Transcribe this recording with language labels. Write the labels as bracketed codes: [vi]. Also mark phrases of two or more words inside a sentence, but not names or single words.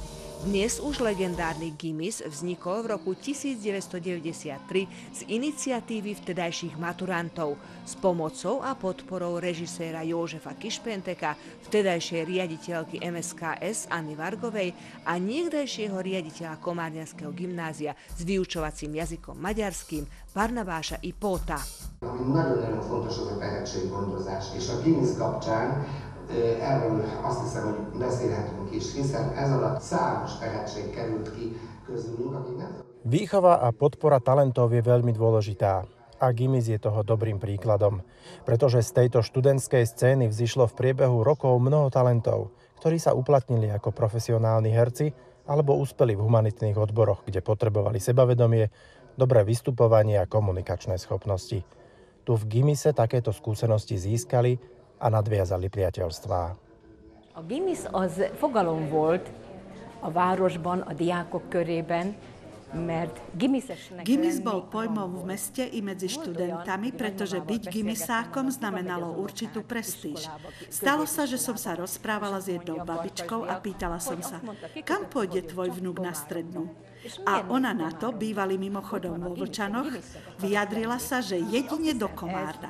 [sk] Dnes už legendárny Gimis vznikol v roku 1993 z iniciatívy vtedajších maturantov s pomocou a podporou režiséra Józefa Kišpenteka, vtedajšej riaditeľky MSKS Anny Vargovej a niekdajšieho riaditeľa Komárňanského gimnázia s vyučovacím jazykom maďarským Barnabása Ipóta. [hu] Nagyon-nagyon fontos az a tehetséggondozás, és a Gimis kapcsán erről azt hiszem, hogy beszélhetünk is, hiszen ez alatt számos tehetség került ki közülünk, akik nem... [sk] Výchova a podpora talentov je veľmi dôležitá a Gimis je toho dobrým príkladom, pretože z tejto študentskej scény vzišlo v priebehu rokov mnoho talentov, ktorí sa uplatnili ako profesionálni herci alebo úspeli v humanitných odboroch, kde potrebovali sebavedomie, dobré vystupovanie a komunikačné schopnosti. Tu v Gimise takéto skúsenosti získali a nadviazali priateľstvá. [hu] A Gimis az fogalom volt a városban, a diákok körében, mert [sk] Gimis bol pojmom v meste i medzi študentami, pretože byť gimisákom znamenalo určitú prestíž. Stalo sa, že som sa rozprávala s jednou babičkou a pýtala som sa, kam pôjde tvoj vnuk na strednú? A ona na to, bývali mimochodom vo Vlčanoch, vyjadrila sa, že jedine do Komárna.